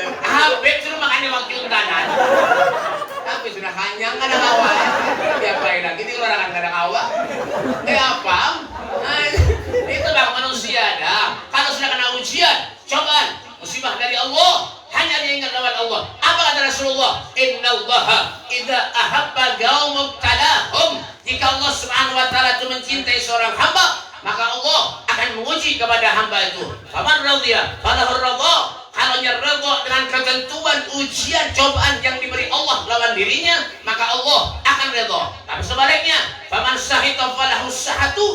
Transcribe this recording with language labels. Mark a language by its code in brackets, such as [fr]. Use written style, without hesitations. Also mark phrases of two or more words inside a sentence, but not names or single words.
[bjn] Habib sudah makan iwak cuntanan. Tapi sudah kanyang kan ada awal. Ya baik lagi di luar kan ada awal. [id] Apa? [bjn] Nah, itu bang manusia dah. Kalau sudah kena ujian, cobaan, musibah dari Allah. Hanya diingat lawan Allah. [id] Apa kata Rasulullah? [ar] Innallaha idza ahabba qauman talahum. [id] Jika Allah Subhanahu wa taala itu mencintai seorang hamba, maka Allah akan menguji kepada hamba itu. [ar] Faman radhiya falahu ridha. [id] Kalau nyerah dengan ketentuan ujian cobaan yang diberi Allah lawan dirinya, maka Allah akan redha. Tapi sebaliknya, [ar] faman sahita falahu sahatu.